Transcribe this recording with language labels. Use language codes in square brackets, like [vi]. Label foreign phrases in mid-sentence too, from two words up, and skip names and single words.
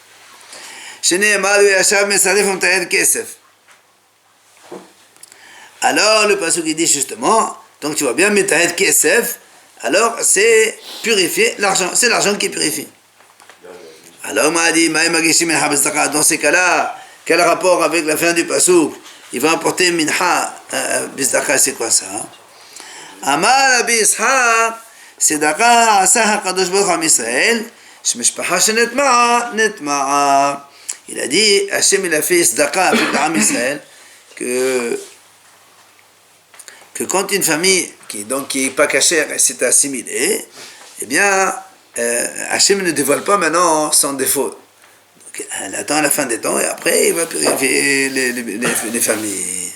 [fr] Alors, le pasuk il dit justement, donc tu vois bien, [he] מטהר כסף, [fr] alors c'est purifier l'argent, c'est l'argent qui purifie. Alors, on m'a dit, dans ces cas-là, quel rapport avec la fin du pasuk? Il va apporter [he] מנחה, בצדקה, [fr] c'est quoi ça? [he] אמר רבי יצחק, צדקה עשה הקדוש ברוך הוא עם ישראל, שמשפחה שנטמעה, נטמעה. [fr] Il a dit, Hachem il a fait Sadaka avec l'âme Israël, que quand une famille qui est pas cachère s'est assimilée, eh bien, Hachem ne dévoile pas maintenant son défaut. Donc, elle attend la fin des temps et après il va purifier les familles.